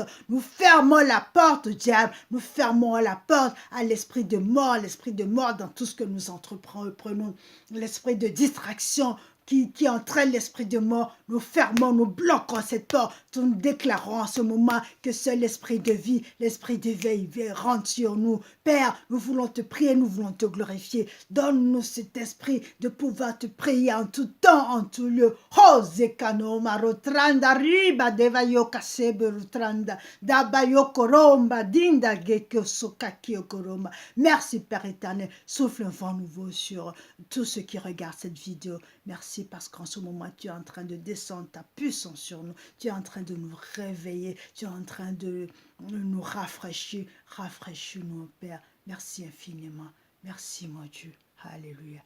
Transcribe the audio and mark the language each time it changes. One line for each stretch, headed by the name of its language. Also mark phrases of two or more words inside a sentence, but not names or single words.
French: Nous fermons la porte au diable, nous fermons la porte à l'esprit de mort dans tout ce que nous entreprenons, l'esprit de distraction, qui entraîne l'esprit de mort, nous fermons, nous bloquons cette porte, nous déclarons en ce moment que seul l'esprit de vie, l'esprit d'éveil rentre sur nous. Père, nous voulons te prier, nous voulons te glorifier. Donne-nous cet esprit de pouvoir te prier en tout temps, en tout lieu. Zekano marotranda riba devayo kaseberutranda dabayo koromba dinda gekyo sokakio koroma. Merci Père éternel, souffle un vent nouveau sur tous ceux qui regardent cette vidéo. Merci parce qu'en ce moment, tu es en train de descendre ta puissance sur nous. Tu es en train de nous réveiller. Tu es en train de nous rafraîchir. Rafraîchis-nous, Père. Merci infiniment. Merci, mon Dieu. Alléluia.